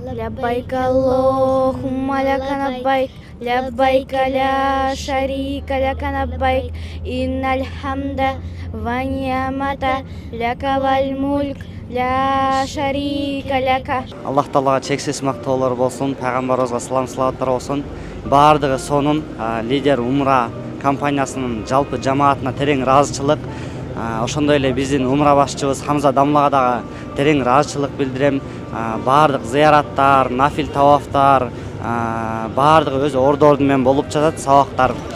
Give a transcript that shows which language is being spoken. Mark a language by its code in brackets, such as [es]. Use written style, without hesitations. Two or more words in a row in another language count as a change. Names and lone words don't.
[ar] لبيك اللهم لك لبيك لبيك لا شريك لك لبيك إن الحمد والنعمة لك والملك لا شريك لك. [ky] Аллах Таалага чексиз мактоолор болсун, пайгамбарыбызга салам салаваттар болсун. Баардыгы сонун лидер умра компаниясынын жалпы жамаатына терең ыраазычылык. Ошондой эле биздин умра башчыбыз Хамза Дамлага дагы терең ыраазычылык билдирем. Баардык зыяраттар, нафил тавафтар баардыгы өз ордорду менен болуп жатат, сабактар.